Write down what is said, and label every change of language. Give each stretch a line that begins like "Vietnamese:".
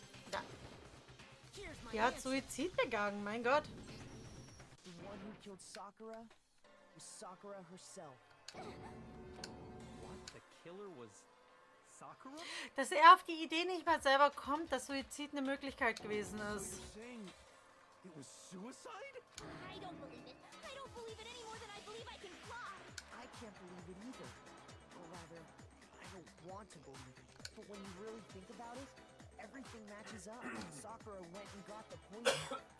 German: Da.
English: Here's my
German: Die hat
English: answer.
German: Suizid begangen, mein Gott.
English: The one who killed Sakura was Sakura herself. What? The killer was Sakura?
German: Dass er auf die Idee nicht mal selber kommt, dass Suizid eine Möglichkeit gewesen ist.
English: You're saying it was suicide? I don't believe it. I don't believe it any more than I believe I can fly. I can't believe it either. Or rather, I don't want to believe it. But when you really think about it, everything matches up. Sakura went and got the poison.